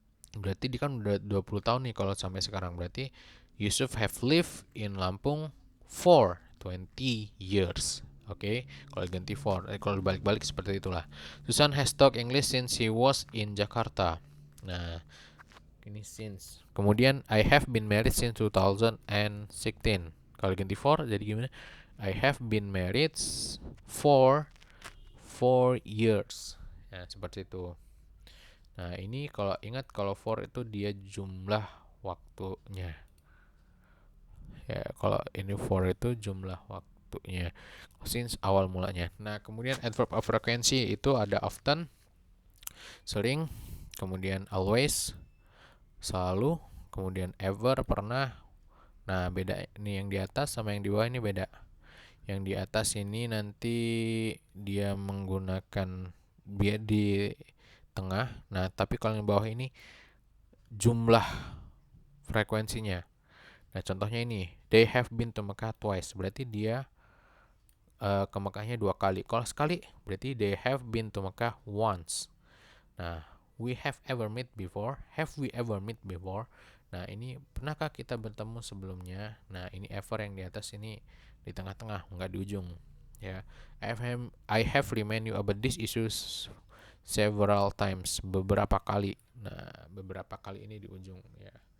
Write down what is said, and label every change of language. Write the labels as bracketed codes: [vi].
[id] Berarti dia kan udah 20 tahun nih kalau sampai sekarang. Berarti [en] Yusuf have lived in Lampung for 20 years. Oke, [id] kalau ganti for, kalau balik-balik seperti itulah. [en] Susan has talked English since he was in Jakarta. [id] Nah, ini since. Kemudian [en] I have been married since 2016. [id] Kalau ganti for jadi gimana? [en] I have been married for 4 years. [id] Nah, seperti itu. Nah, ini kalau ingat kalau for itu dia jumlah waktunya. Ya, kalau ini for itu jumlah waktunya. Since awal mulanya. Nah, kemudian adverb of frequency itu ada often, sering, kemudian always, selalu, kemudian ever, pernah. Nah, beda ini yang di atas sama yang di bawah ini beda. Yang di atas ini nanti dia menggunakan biar di tengah. Nah, tapi kalau yang bawah ini jumlah frekuensinya. Nah, contohnya ini, [en] they have been to Mecca twice. [id] Berarti dia ke Mekahnya 2 kali. Kalau sekali, berarti [en] they have been to Mecca once. Nah, we have ever met before. Have we ever met before? [id] Nah, ini pernahkah kita bertemu sebelumnya? Nah, ini ever yang di atas ini di tengah-tengah, nggak di ujung. [en] Ya, I have remind you about these issues several times, [id] beberapa kali. Nah, beberapa kali ini di ujung ya.